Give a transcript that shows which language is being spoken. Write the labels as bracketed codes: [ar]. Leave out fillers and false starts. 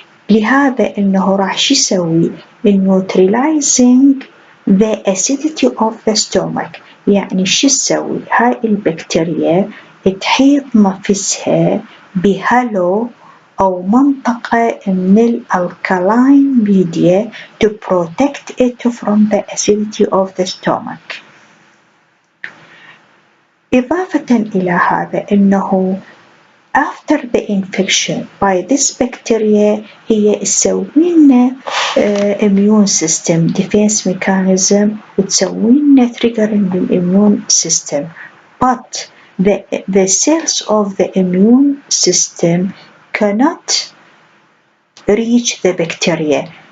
[ar] لهذا انه راح شو يسوي؟ [en] neutralizing the acidity of the stomach. [ar] يعني شو تسوي؟ هاي البكتيريا تحيط نفسها بهالو أو منطقة من الألكالاين [en] media to protect it from the acidity of the stomach. [ar] إضافة إلى هذا أنه [en] after the infection by this bacteria [ar] هي تسوينا [en] immune system defense mechanism وتسوينا triggering immune system, but the cells of the immune system cannot reach the bacteria.